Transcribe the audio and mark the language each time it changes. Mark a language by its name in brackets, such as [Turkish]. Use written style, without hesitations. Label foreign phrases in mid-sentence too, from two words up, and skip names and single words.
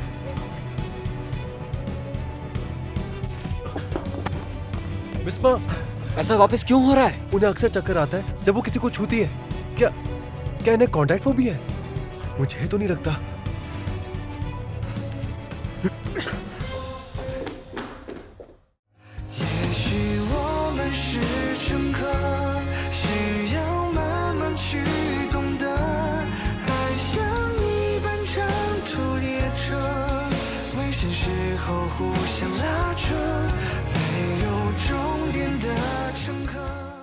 [Hindi] मिस माँ, ऐसा वापस क्यों हो रहा है? उन्हें अक्सर चक्कर आता है जब वो किसी को छूती है। क्या इन्हें कॉन्टैक्ट फोबिया है? मुझे तो नहीं लगता। [Chinese] 也许我们是乘客，需要慢慢去懂得，爱像一班长途列车，危险时候互相拉扯，没有终点的乘客。